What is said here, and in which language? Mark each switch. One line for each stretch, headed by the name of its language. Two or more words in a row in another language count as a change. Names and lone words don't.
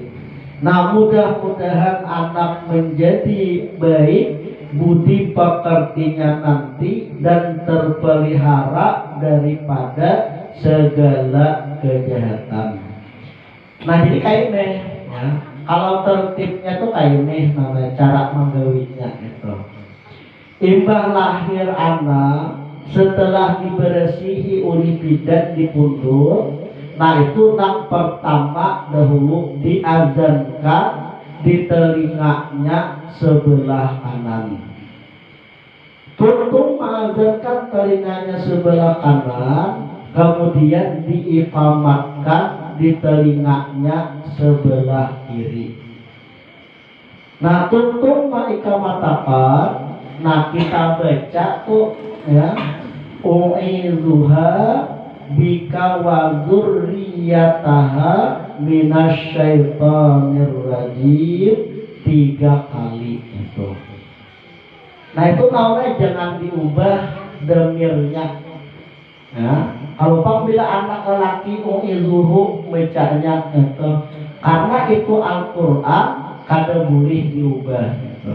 Indonesian: Nah mudah-mudahan anak menjadi baik budi pekertinya nanti dan terpelihara daripada segala kejahatan. Nah jadi kayak ini ya. Kalau tertibnya tuh kayak ini namanya cara menggawinya itu.
Banjar: Imbah lahir anak setelah diberesihi oleh bidan di pundur, nah itu yang pertama dahulu diazankan di telinganya sebelah kanan. Tuntung mengazankan telinganya sebelah kanan, kemudian diiqamatkan di telinganya sebelah kiri. Nah tuntung mengiqamatakan, nah kita baca tuh ya,
Arabic: أعيذها بك وذريتها من الشيطان الرجيم
Banjar: 3 kali itu.
Indonesian: Nah itu namanya jangan diubah demirnya ya.
Banjar: Kalau apabila anak lelaki u'izuhu bacanya itu karena itu Al-Quran kada boleh diubah gitu.